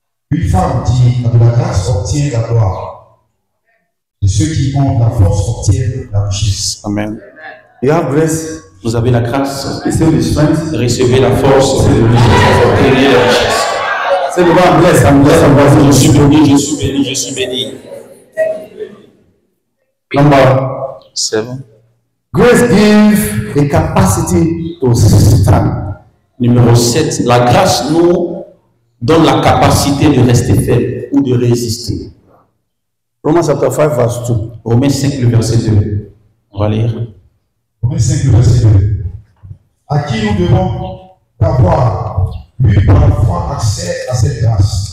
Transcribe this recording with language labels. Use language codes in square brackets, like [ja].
[fr] Une femme qui a de la grâce obtient la gloire. Et ceux qui ont de la force obtiennent la richesse. Amen. [en] you have grace. [fr] Vous avez la grâce. [en] Receive the strength. [fr] Recevez la force. Obtenez la richesse. [en] Say the Lord bless. I'm blessed. I'm [fr] Je [en] blessed. [fr] suis béni, je suis béni, je suis béni. [en] Number 7. grace give a capacity to stand. [fr] Numéro 7. La grâce nous donne la capacité de rester faible ou de résister. [en] Romans chapter 5 verse 2. [fr] Romains 5, le verset 2. On va lire. Romains 5, le verset 2. À qui nous devons avoir, lui par la foi, accès à cette grâce.